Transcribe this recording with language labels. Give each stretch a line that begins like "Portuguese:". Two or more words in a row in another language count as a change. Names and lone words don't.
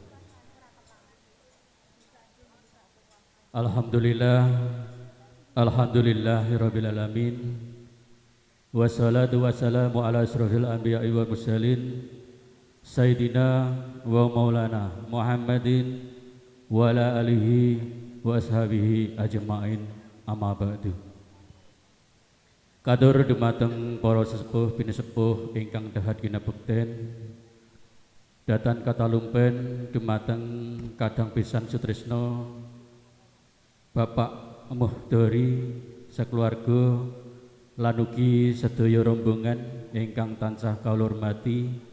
Arabic: الحمد لله، الحمد لله رب العالمين. والصلاة والسلام على أشرف الأنبياء والمرسلين سيدنا ومولانا محمد وعلى آله وأصحابه أجمعين أما بعد.
Javanese: Kadur dumateng para sesepuh pinisepuh ingkang dahat kinabekten datan katalumpen dumateng kadang pisan sutresna Bapak Mohdori sakeluarga lan ugi sedaya rombongan ingkang tansah kawula hormati